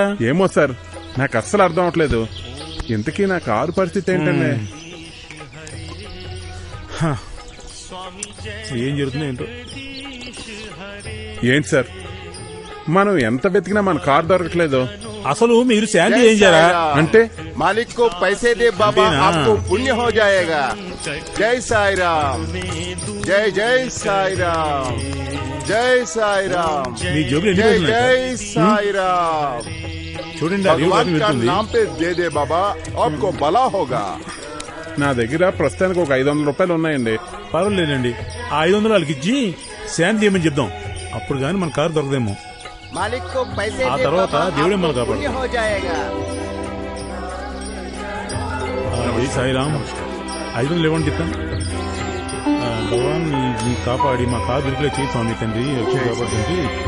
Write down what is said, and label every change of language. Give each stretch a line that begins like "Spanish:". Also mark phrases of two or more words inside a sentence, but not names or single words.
Telugu: ఏమో సార్, నాకు అస్సలు అర్థం అవట్లేదు. ఇంతకీ నా కారు పరిస్థితి ఏంటండి? ఏం జరుగుతుందో ఏంటో. ఏంటి సార్, మనం ఎంత వెతికినా మన కారు దొరకట్లేదు. అసలు మీరు శాంతి ఏం చేయాలా? అంటే
Hindi: मालिक को पैसे दे बाबा, आपको पुण्य हो जाएगा. जय साई राम, जय जय साई राम, जय साई राम,
Telugu: మీ జోబులు ఎన్ని
Hindi: जय
Telugu: రోజులు ఉన్నాయి
Hindi: जय साई राम.
Telugu: చూడండి
Hindi: भगवान का नाम पे दे दे बाबा, आपको भला होगा.
Telugu: నా దగ్గర ప్రస్తుతానికి ఒక 500 రూపాయలు ఉన్నాయండి. పర్వాలేదండి, ఆ 500 వాళ్ళకి ఇచ్చి శాంతి చేయమని చెప్దాం. అప్పుడు గాని మన కారు దొరకదేమో.
Hindi: मालिक को पैसे
Telugu: ఆ
Hindi: दे
Telugu: తర్వాత
Hindi: बाबा,
Telugu: దేవుడే మన
Hindi: आपको पुण्य
Telugu: కాపాడు.
Hindi: हो जाएगा.
Telugu: జై సాయిరామ్. 500 ఇవ్వండి ఇస్తాను. భగవాన్ నీ కాపాడి మా కారు దొరికిలే చేయి స్వామి తండ్రి, వచ్చి కాపాడుతుంది.